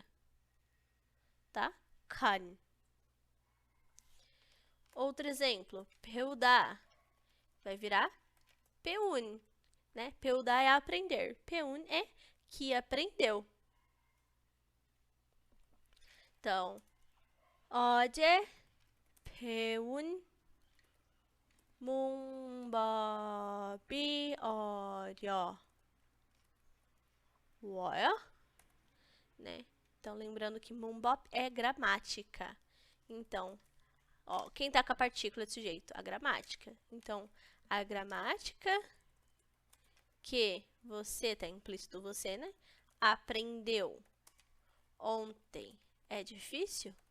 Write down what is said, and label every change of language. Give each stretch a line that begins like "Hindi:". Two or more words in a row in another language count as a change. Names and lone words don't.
Portuguese: Tá? Kan. Outro exemplo, 배우다. Vai virar 배운. Né? 배우다 é aprender. 배운 é que aprendeu. Então,
Korean: 어제 배운 문법이 어려워요?
Portuguese: Né? Então, lembrando que 문법 é gramática. Então, ó, quem tá com a partícula desse jeito? A gramática. Então, a gramática que você, tá implícito você, né? Aprendeu ontem é difícil?